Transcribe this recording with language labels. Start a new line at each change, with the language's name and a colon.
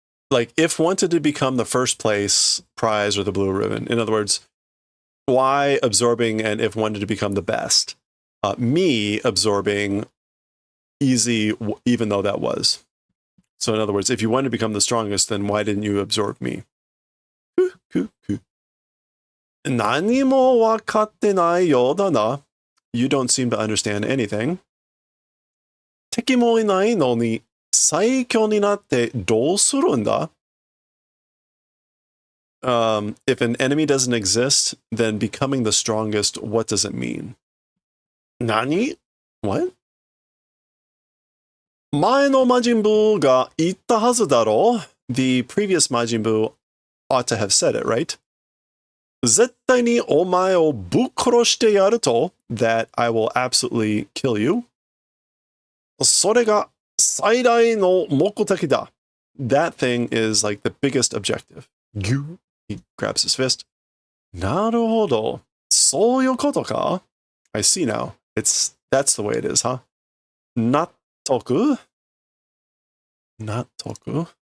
English: Like, if wanted to become the first place prize or the blue ribbon, in other words, why absorbing and if wanted to become the best? Me absorbing easy, even though that was. So in other words, if you wanted to become the strongest, then why didn't you absorb me?
Japanese: 何も分かってないようだな.
English: You don't seem to understand anything.
Japanese: 敵もいないのに最強になってどうするんだ?
English: If an enemy doesn't exist, then becoming the strongest, what does it mean? Nani? What?
Japanese: 前の魔人ブーが言ったはずだろう。
English: The previous 魔人ブー ought to have said it, right?
Japanese: 絶対にお前をぶっ殺してやると
English: that I will absolutely kill you.
Japanese: それが最大の目的だ.
English: That thing is like the biggest objective. He grabs his fist.
Japanese: なるほど。そういうことか?
English: I see now. That's the way it is, huh?
Japanese: 納得?納得?